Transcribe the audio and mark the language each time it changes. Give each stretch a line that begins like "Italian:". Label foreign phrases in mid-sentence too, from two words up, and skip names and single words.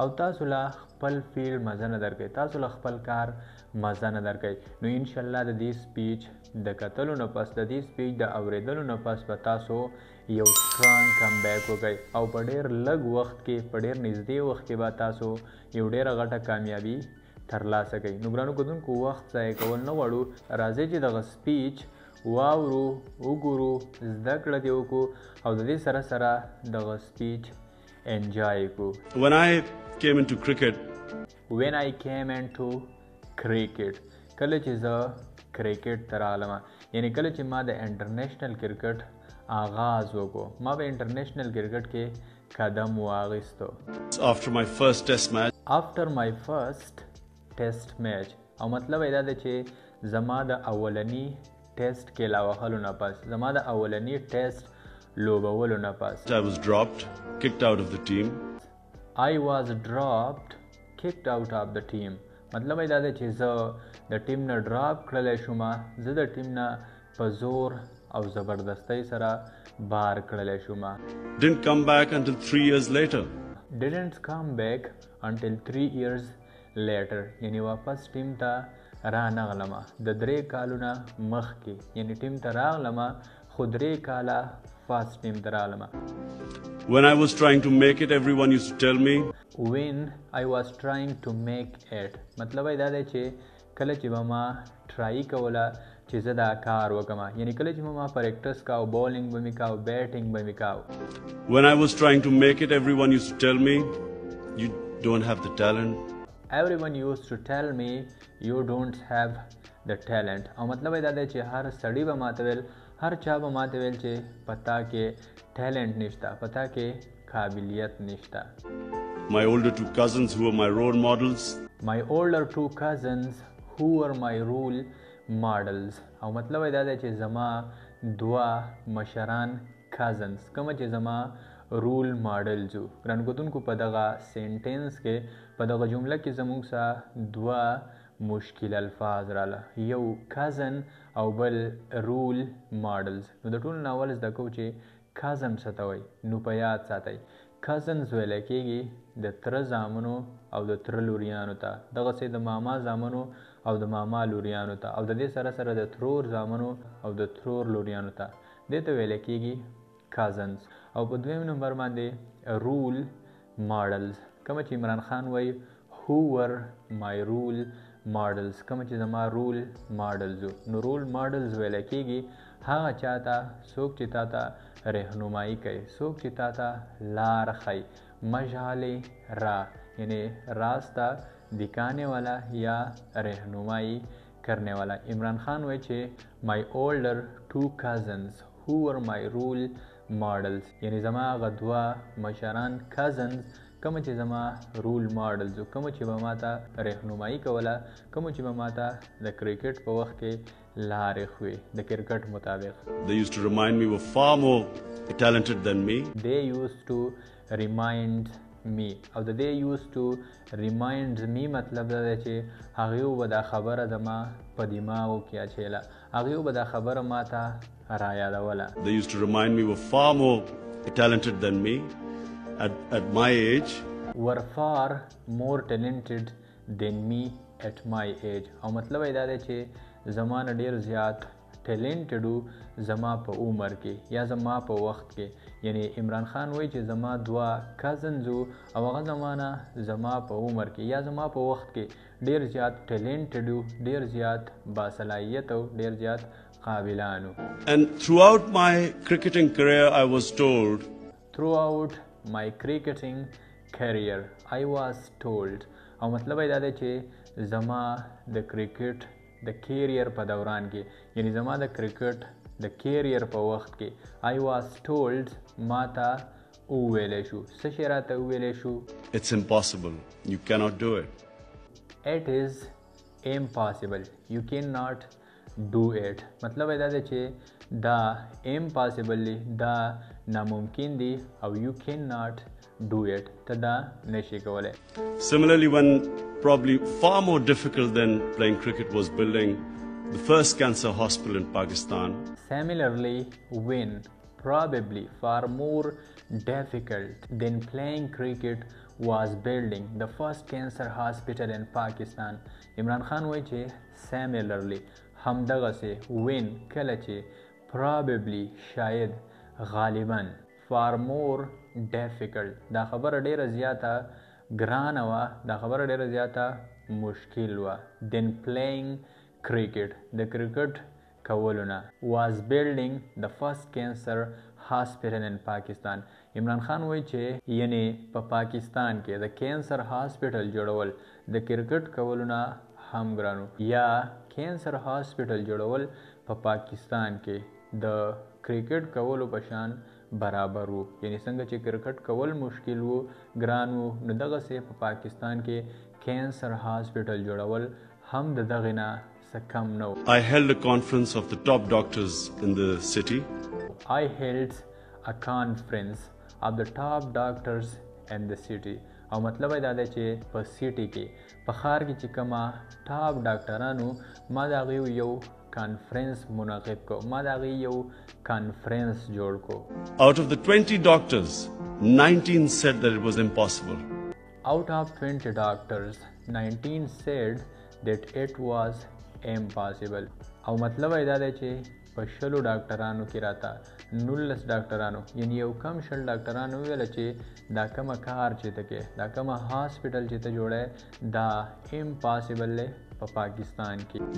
Pashto: او تاسو له خپل فیلډ مزه نه درکوئ تاسو له خپل کار مزه نه درکوئ نو انشاءالله د دې سپیچ د کتلو نه پس د دې سپیچ د اورېدلو نه پس به تاسو یو
English: strong come back
Pashto: وکئ او په ډېر لږ وخت کې په ډېر نږدې وخت کې به تاسو یو ډېره غټه کامیابي ترلاسه کوئ نو ګرانو کتونکو وخت ضایع کول نه غواړو راځئ چې دغه سپیچ واورو وګورو زده کړه دې وکړو او د دې سره سره دغه سپیچ انجوای کړو
English: When I came into cricket,
Pashto: کله چې زه کرکټ ته راغلم یعنی کله چې ما د انټرنیشنل کرکټ آغاز وکړو ما په انټرنیشنل کرکټ کې قدم واخیستو
English: after my first test match
Pashto: او مطلب دا دی چې زما د اولنی ټیسټ کې لا وهلو نه پس زما د اولنی ټیسټ لوبولو نه پس
English: I was dropped, kicked out of the team.
Pashto: مطلب دا دی چې زه د ټیم نه ډراپ کړلی شوم زه د ټیم نه په زور او زبردستۍ سره بار کړلی شوم
English: Didn't come back until 3 years later.
Pashto: یعنی واپس ټیم ته را نغلم د 3 کالو نه مخکې یعنی ټیم ته راغلم خو 3 کاله فاست ټیم ته راغلم
English: When I was trying to make it, everyone used to tell me,
Pashto: مطلب دا دی چې کله چې به ما ټرای کوله چې زه دا کار وکړم یعنی کله چې به ما پریکټس کاو بولینګ به مې کاو بیټینګ به مې کاو
English: when I was trying to make it, everyone used to tell me, you don't have the talent.
Pashto: او مطلب دا دی چې هر سړی به ماته ویل هر چا به ماته ویل چې پتا کې ټیلنټ نشته پتا کې قابلیت نشته
English: My older 2 cousins who were my role models.
Pashto: او مطلب دا دی چې زما 2 مشران کازنز کوم چې زما
English: role models
Pashto: وو ګرانو کتونکو په دغه سینټینس کې په دغه جمله کې زموږ سره 2 مشکل الفاظ رااله یو کازن او بل
English: role models
Pashto: نو د ټولو نه اول زده کوو چې کازن څه ته وایي نو په یاد ساتئ کازنز ویلی کېږي د تره زامنو او د تره لوریانو ته دغسې د ماما زامنو او د ماما لوریانو ته او د دې سره سره د ترور زامنو او د ترور لوریانو ته دې ته ویلی کېږي کازنز او په دویم نمبر باندې
English: role models
Pashto: کومه چې عمران خان وایي
English: who were my role models
Pashto: کومه چې زما
English: role models
Pashto: نو
English: role models
Pashto: ویلی کېږي هغه چا ته څوک چې تا ته رهنمایي کوي څوک چې تا ته لار ښیي
Urdu: مشعل راہ یعنی راستہ دکھانے والا یا رہنمائی کرنے والا
Pashto: عمران خان وایي چې
English: my older 2 cousins who were my role models
Pashto: یعنی زما هغه 2 مشران کازنز کوم چې زما
English: role models
Pashto: کوم چې به ماته رهنمایي کوله کوم چې به ماته د کرکټ په وخت کې لارې ښوې د کرکټ مطابق
English: They used to remind me were far more talented than me. They used to remind me
Pashto: او د
English: they used to remind me
Pashto: مطلب دا دی چې هغوی به دا خبره زما په دماغو کې اچوله هغوی به دا خبره ماته رایادوله
English: They used to remind me were far more talented than me at my age. were far more talented than me at my age
Pashto: او مطلب دا دی چې زما نه ډېر زیات ټیلنټډ وو زما په عمر کې یا زما په وخت کې یعنی عمران خان وایي چې زما 2 کازنز وو او هغه زما نه زما په عمر کې یا زما په وخت کې ډېر زیات ټیلنټډ وو ډېر زیات باصلاحیت او ډېر زیات قابلان وو
English: And throughout my cricketing career I was told
Pashto: او مطلب دا دی چې زما د کرکټ د کیریئر په دوران کې یعنی زما د کرکټ د کیریئر په وخت کې
English: I was told
Pashto: ما ته وویلی شو څه شی راته وویلی شو
English: It's impossible. You cannot do it. It is impossible. You cannot do it.
Pashto: مطلب دا دی چې دا impossible دی دا ناممکن دی او
English: you cannot do it
Pashto: ته دا نشي کولی.
English: Similarly, when probably far more difficult than playing cricket was building the first cancer hospital in Pakistan. Similarly, when probably far more difficult than playing cricket was building the first cancer hospital in Pakistan.
Pashto: عمران خان وایي چې similarly همدغسې when کله چې probably شاید غالبا
English: far more difficult
Pashto: دا خبره ډیره زیاته ګرانه وه دا خبره ډیره زیاته مشکل وه
English: then playing cricket
Pashto: د کرکټ کولو نه
English: was building the first cancer hospital in Pakistan.
Pashto: عمران خان وایي چې یعنی په پاکستان کې د
English: cancer hospital
Pashto: جوړول د کرکټ کولو نه هم ګرانو یا
English: cancer hospital
Pashto: جوړول په پاکستان کې د کرکټ کولو په شان برابر وو یعنی څنګه چې کرکټ کول مشکل وو ګران وو نو دغسې په پاکستان کې
English: cancer hospital
Pashto: جوړول هم د دغې نه څه کم نه وو.
English: I held a conference of the top doctors in the city. I held a conference of the top doctors in the city.
Pashto: او مطلب دا دی چې په سیټي کې په ښار کې چې کومه ټاپ ډاکټرانو ما د هغوی یو کانفرنس منعقد کو ما د هغوی یو کانفرنس جوړ کو.
English: Out of the 20 doctors, 19 said that it was impossible. Out of 20 doctors, 19 said that it was impossible.
Pashto: او مطلب دا دی چې په شلو ډاکټرانو کې راته 19 ډاکټرانو یعنی یو کم شل ډاکټرانو ویل چې دا کومه کار چې ته کې دا کومه هاسپټل چې ته جوړی دا امپاسبل دی په پاکستان کې.